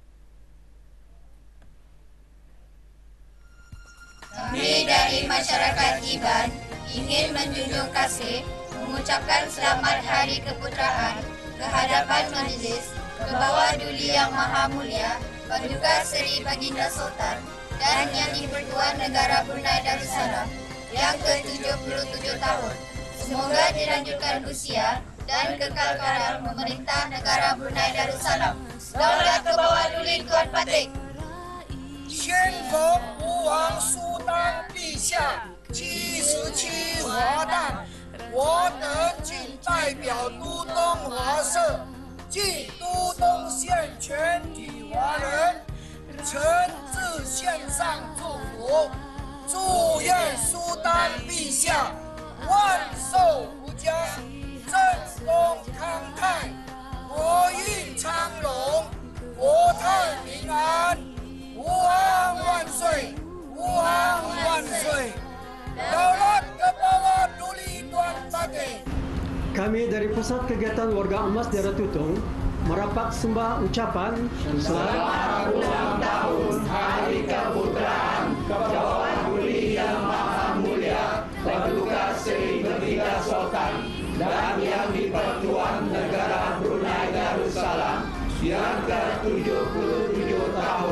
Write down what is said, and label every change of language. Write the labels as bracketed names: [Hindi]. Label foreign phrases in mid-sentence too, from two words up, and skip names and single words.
[Malay] Kami dari masyarakat Iban ingin menjunjung kasih mengucapkan selamat Hari Keputeraan ke hadapan Majlis Kebawah Duli Yang Maha Mulia Paduka Seri Baginda Sultan dan Yang di-Pertuan Negara Brunei Darussalam yang ke-77 tahun. Semoga dilanjutkan usia dan kekal karal memerintah negara Brunei Darussalam. Daulat ke bawah Duli Tuan Patik. [Chinese] 先锋吾王苏丹陛下77华诞，我等谨代表都东华社暨都东县全体华人，诚挚献上祝福，祝愿苏丹陛下 万寿无疆，振东康泰，国运昌隆，国泰民安，吾皇万岁，吾皇万岁。 [Malay] Daulat ke bawah Duli Tuan Patik. Kami dari Pusat Kegiatan Warga Emas Daerah Tutong merapat sembah ucapan Selamat ulang tahun Hari Keputeraan Kebawah Duli Yang Maha Mulia Paduka Seri Baginda Sultan dan Yang di-Pertuan Negara Brunei Darussalam yang ke-77 tahun.